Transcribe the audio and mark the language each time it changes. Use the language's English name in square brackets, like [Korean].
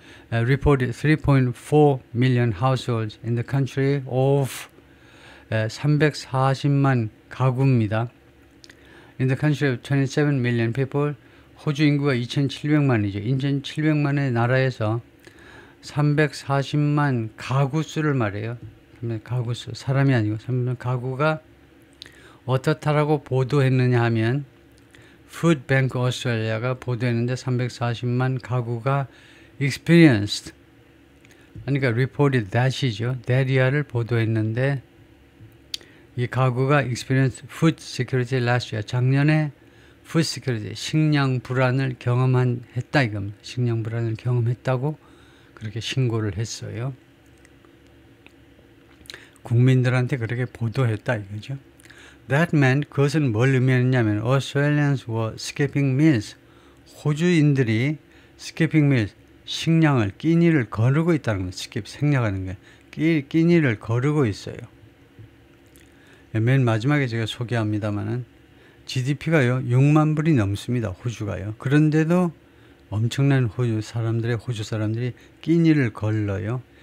[English] Reported 3.4 million households in the country of [Korean] 340만 가구입니다. [English] In the country of 27 million people, [Korean] 호주 인구가 2,700만이죠. 2,700만의 나라에서 340만 가구 수를 말해요. 가구 수, 사람이 아니고 가구가 어떻다라고 보도했느냐 하면 Food Bank Australia가 보도했는데 340만 가구가 experienced, 그러니까 [English] reported that [Korean] 이죠. that이야를 보도했는데 이 가구가 [English] experienced food security last year, [Korean] 작년에 food security, 식량 불안을 경험했다 이겁니다. 식량 불안을 경험했다고 그렇게 신고를 했어요. 국민들한테 그렇게 보도했다 이거죠. [English] That meant, [Korean] 그것은 뭘 의미했냐면 [English] Australians were skipping meals. [Korean] 호주인들이 [English] skipping meals, [Korean] 식량을, 끼니를 거르고 있다는 거예요. skip, 생략하는 거예요. 끼니를 거르고 있어요. 맨 마지막에 제가 소개합니다만은 GDP가요 6만 불이 넘습니다. 호주가요. 그런데도 엄청난 호주 사람들이 끼니를 걸러요.